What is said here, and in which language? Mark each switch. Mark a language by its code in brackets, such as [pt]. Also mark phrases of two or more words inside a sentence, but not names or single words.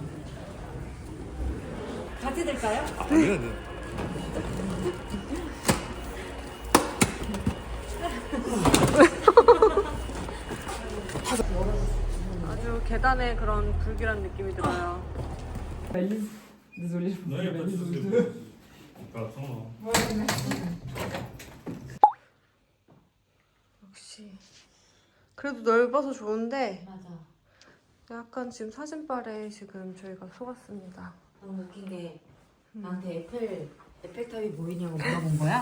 [ko] 같이 들까요? 네, 네. 아주 계단에 그런 불길한 느낌이 들어요. [fr] Désolé. Non, il n'y a pas de souci. [ko] 역시 그래도 넓어서 좋은데 맞아. 약간 지금 사진빨에 지금 저희가 속았습니다. 너무 웃긴 게 나한테 에펠탑이 보이냐고 물어본 거야?